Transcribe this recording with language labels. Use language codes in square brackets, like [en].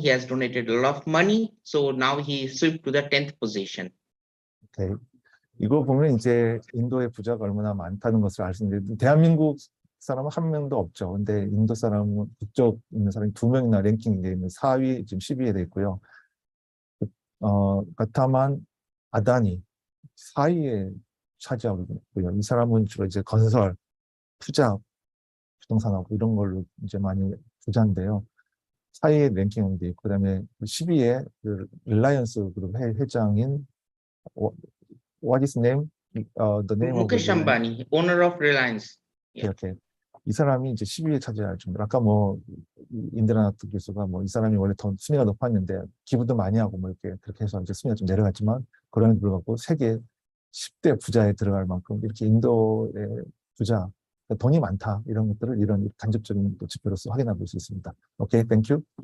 [en] He has donated a lot of money. So now he slipped to the 10th position. Okay. [ko] 이거 보면 이제 인도의 부자가 얼마나 많다는 것을 알 수 있는데, 대한민국 사람은 한 명도 없죠. 근데 인도 사람은 국적 있는 사람이 2명이나 랭킹이 되어 있는 4위, 지금 10위에 되어 있고요. 가타만 아다니 4위에 차지하고 있고요. 이 사람은 주로 이제 건설, 투자, 부동산하고 이런 걸로 이제 많이 부자인데요. 4위에 랭킹이 되어 있고, 그 다음에 10위에 릴라이언스 그룹 회장인 [en] What is name? The name of Mukesh Ambani, owner of Reliance. Yeah. Okay. [ko] 이 사람이 이제 10위에 차지할 정도로, 아까 인드라나트 교수가 이 사람이 원래 더 순위가 높았는데 기부도 많이 하고 이렇게 그렇게 해서 이제 순위가 좀 내려갔지만, 그럼에도 불구하고 세계 10대 부자에 들어갈 만큼 이렇게 인도의 부자, 돈이 많다, 이런 것들을 이런 간접적인 지표로서 확인해 볼 수 있습니다. [en] Okay, thank you.